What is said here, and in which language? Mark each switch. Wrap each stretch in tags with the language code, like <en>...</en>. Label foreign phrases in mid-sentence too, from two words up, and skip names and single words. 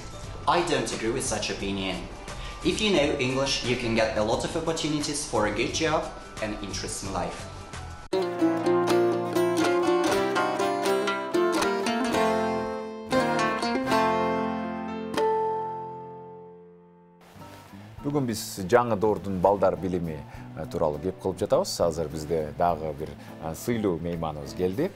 <en>I don't agree with such opinion. If you know English, you can get a lot of opportunities for a good job and interesting life.</en> <ky>Бүгін біз жаңы доордун балдар билими тууралуу кеп кылып жатабыз. Азыр бизде дагы бир сыйлуу мейманыбыз келди.</ky>